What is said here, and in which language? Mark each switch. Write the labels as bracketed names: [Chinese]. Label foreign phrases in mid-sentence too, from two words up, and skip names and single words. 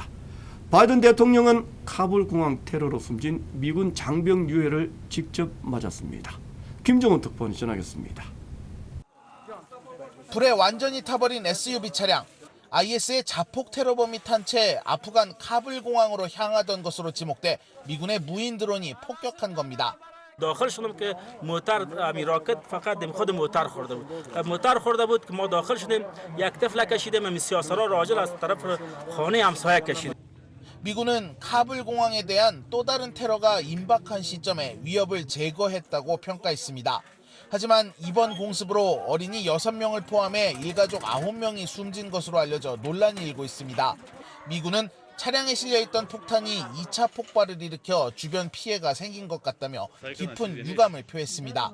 [Korean] 바이든 대통령은 카불 공항 테러로 숨진 미군 장병 유해를 직접 맞았습니다. 김정은 특파원이 전하겠습니다. 불에 완전히 타버린 SUV 차량. IS의 자폭 테러범이 탄 채 아프간 카불 공항으로 향하던 것으로 지목돼 미군의 무인 드론이 폭격한 겁니다. [Persian] داخل شدم که موتر راکت فقط خود موتر خورده بود موتر خورده بود که ما داخل شدیم یک طفل کشیدیم سیاسرا راجل از طرف خانه همسایه کشید [Korean] 미군은 카불 공항에 대한 또 다른 테러가 임박한 시점에 위협을 제거했다고 평가했습니다. 하지만 이번 공습으로 어린이 6명을 포함해 일가족 9명이 숨진 것으로 알려져 논란이 일고 있습니다. 미군은 차량에 실려있던 폭탄이 2차 폭발을 일으켜 주변 피해가 생긴 것 같다며 깊은 유감을 표했습니다.